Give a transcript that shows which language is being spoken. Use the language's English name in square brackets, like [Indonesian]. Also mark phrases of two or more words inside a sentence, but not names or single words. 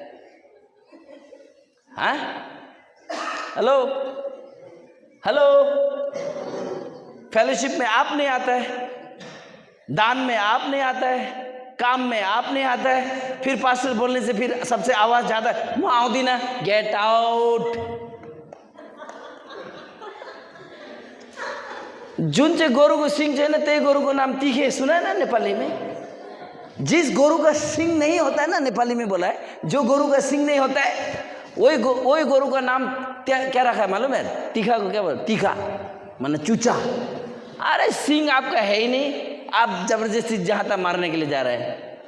[Hindi] हाँ, हेलो हेलो। फेलोशिप में आप नहीं आता है, दान में आप नहीं आता है, काम में आप नहीं आता है, फिर पास्टर बोलने से फिर सबसे आवाज ज्यादा, मुआउदी ना, [English] get out. [Nepali] जुन चाहिँ गोरुको सिंह छैन त्यही गोरुको नाम तीखे, [Hindi] सुना है ना नेपाली में? जिस गोरु का सिंह नहीं होता है ना, नेपाली में बोला है, जो गोरु का सिंह नहीं होता है वही गोरु का नाम क्या रखा है मालूम है? तीखा को क्या बोला? तीखा माने चूचा। अरे सिंह आपका है ही नहीं, आप जबरदस्ती जहां तक मारने के लिए जा रहे हैं।